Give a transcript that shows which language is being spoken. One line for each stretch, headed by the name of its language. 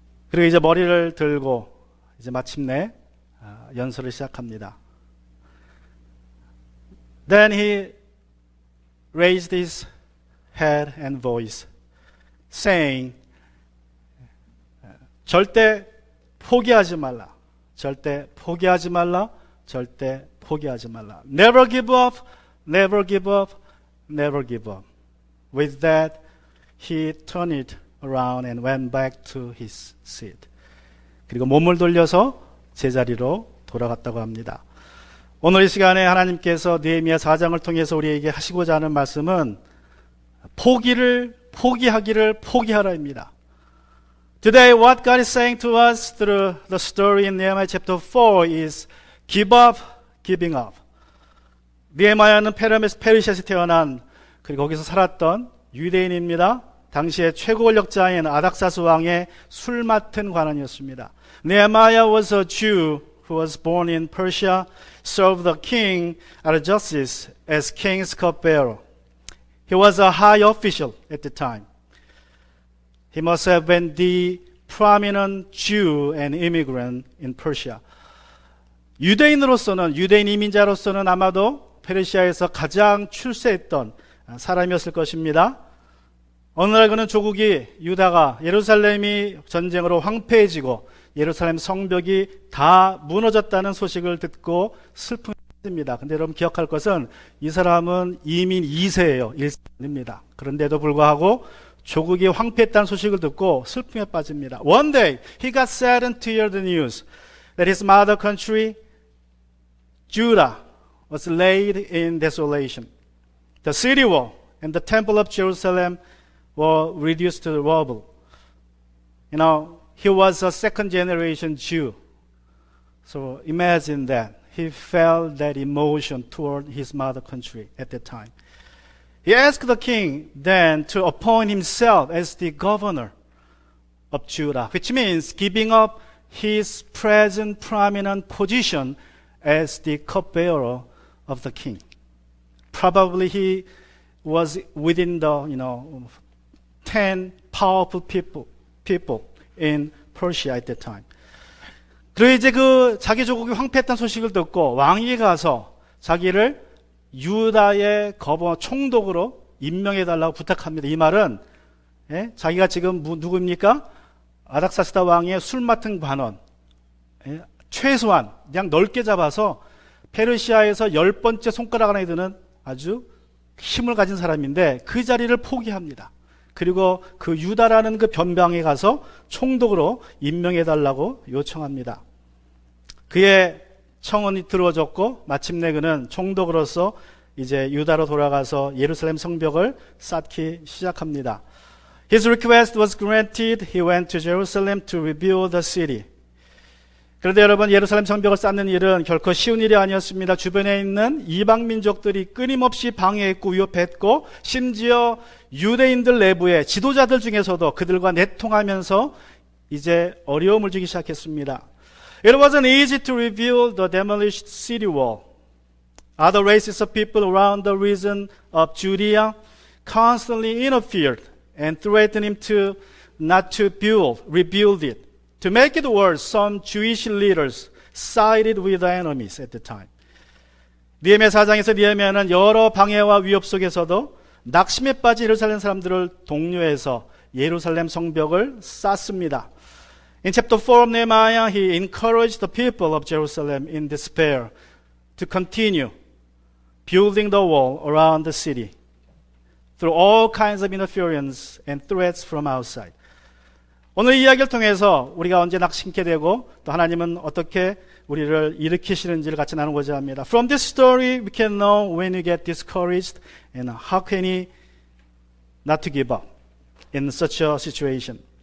Korean: 그리고 이제 머리를 들고 이제 마침내 연설을 시작합니다.
English: Then he raised his head and voice, saying,
Korean: 절대 포기하지 말라. 절대 포기하지 말라. 절대 포기하지 말라.
English: Never give up. Never give up.
Korean: Never give up.
English: With that, he turned it around and went back to his seat.
Korean: 그리고 몸을 돌려서 제자리로 돌아갔다고 합니다. 오늘 이 시간에 하나님께서 느헤미야 4장을 통해서 우리에게 하시고자 하는 말씀은 포기하기를 포기하라입니다.
English: Today what God is saying to us through the story in Nehemiah chapter 4 is give up, giving up.
Korean: 느헤미야는 페르시아에서 태어난 그리고 거기서 살았던 유대인입니다. 당시의 최고 권력자인 아닥사스 왕의 술 맡은 관원이었습니다.
English: Nehemiah was a Jew who was born in Persia, served the king Artaxerxes as king's cupbearer. He was a high official at the time. He must have been the prominent Jew and immigrant in Persia.
Korean: 유대인 이민자로서는 아마도 페르시아에서 가장 출세했던 사람이었을 것입니다. 어느 날 그는 조국이 유다가 예루살렘이 전쟁으로 황폐해지고 예루살렘 성벽이 다 무너졌다는 소식을 듣고 슬픔입니다. 근데 여러분 기억할 것은 이 사람은 이민 2세예요. 1세입니다. 그런데도 불구하고 조국이 황폐했다는 소식을 듣고 슬픔에 빠집니다.
English: One day he got saddened to hear the news that his mother country, Judah, was laid in desolation. The city wall and the temple of Jerusalem were reduced to rubble. You know, he was a second generation Jew. So imagine that. He felt that emotion toward his mother country at that time. He asked the king then to appoint himself as the governor of Judah, which means giving up his present prominent position as the cupbearer of the king. Probably he was within the, 10 powerful people in Persia at that time.
Korean: 그리고 이제 자기 조국이 황폐했다는 소식을 듣고 왕에게 가서 자기를 유다의 거버 총독으로 임명해달라고 부탁합니다. 이 말은 자기가 지금 누구입니까? 아닥사스다 왕의 술 맡은 관원, 최소한 그냥 넓게 잡아서 페르시아에서 10번째 손가락 안에 드는 아주 힘을 가진 사람인데 그 자리를 포기합니다. 그리고 그 유다라는 그 변방에 가서 총독으로 임명해달라고 요청합니다. 그의 청원이 들어졌고 마침내 그는 총독으로서 이제 유다로 돌아가서 예루살렘 성벽을 쌓기 시작합니다.
English: His request was granted. He went to Jerusalem to rebuild the city.
Korean: 그런데 여러분, 예루살렘 성벽을 쌓는 일은 결코 쉬운 일이 아니었습니다. 주변에 있는 이방 민족들이 끊임없이 방해했고 위협했고, 심지어 유대인들 내부의 지도자들 중에서도 그들과 내통하면서 이제 어려움을 주기 시작했습니다.
English: It wasn't easy to rebuild the demolished city wall. Other races of people around the region of Judea constantly interfered and threatened him to not to rebuild it. To make it worse, some Jewish leaders sided with the enemies at the time.
Korean: 느헤미야 4장에서 느헤미야는 여러 방해와 위협 속에서도 낙심에 빠진 예루살렘 사람들을 독려해서 예루살렘 성벽을 쌓습니다.
English: In chapter 4 of Nehemiah, he encouraged the people of Jerusalem in despair to continue building the wall around the city through all kinds of interference and threats from outside.
Korean: 오늘 이 이야기를 통해서 우리가 언제 낙심케 되고 또 하나님은 어떻게 우리를 일으키시는지를 같이 나누고자 합니다.
English: From this story, we can know when you get discouraged and how can we not to give up in such a situation.